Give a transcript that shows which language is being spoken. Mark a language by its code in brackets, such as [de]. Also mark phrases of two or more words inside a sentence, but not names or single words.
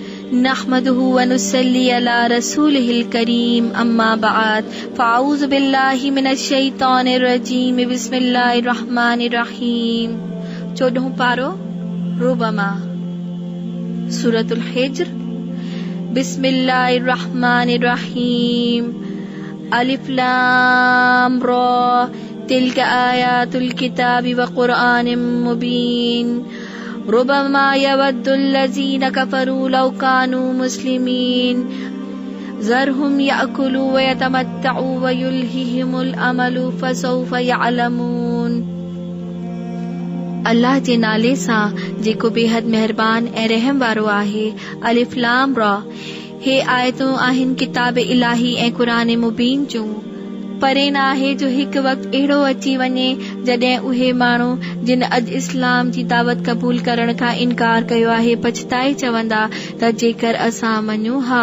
[ar] نحمده ونصلي على رسوله الكريم أما بعد فأعوذ بالله من الشيطان الرجيم بسم الله الرحمن الرحيم. [sd] 14 पारो रुबमा सूरतुल हिज्र। [ar] بسم الله الرحمن الرحيم. الر تلك آيات الكتاب وقرآن مبين. ربما يود الذين كفروا لو كانوا مسلمين ذرهم يأكلوا ويتمتعوا ويلههم الأمل فسوف يعلمون. [sd] अल्लाह जे नाले सां जेको बेहद मेहरबान ऐं रहम वारो आहे। [ar] الر. [sd] हे आयतूं आहिनि किताब इलाही ऐं क़ुरान मुबीन जूं। परे न आहे जो हिकु वक़्तु अहिड़ो अची वञे जॾहिं उहे माण्हू जिन अॼु इस्लाम जी दावत क़बूल करण खां इनकार कयो आहे पछताए चवंदा त जेकर असां मञूं हा।